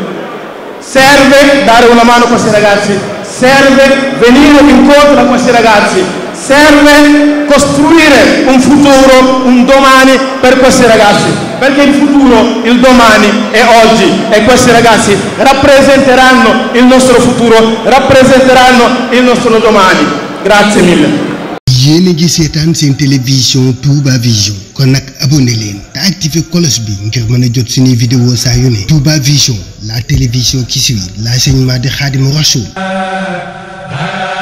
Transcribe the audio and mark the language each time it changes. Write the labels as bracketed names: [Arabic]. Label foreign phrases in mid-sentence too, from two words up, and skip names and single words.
[Italian] Serve dare una mano a questi ragazzi, serve venire incontro a questi ragazzi, serve costruire un futuro, un domani per questi ragazzi, perché il futuro, il domani è oggi e questi ragazzi rappresenteranno il nostro futuro, rappresenteranno il nostro domani. Grazie mille. [Wolof] yéen a ngi seetaan seen télévision Touba Vision kon nag abonné leen te activé cloche bi ngir mën a jot suñuy vidéo saa yu ne. [French] Touba Vision, la télévision qui suit l'enseignement de Khadimou Rassoul.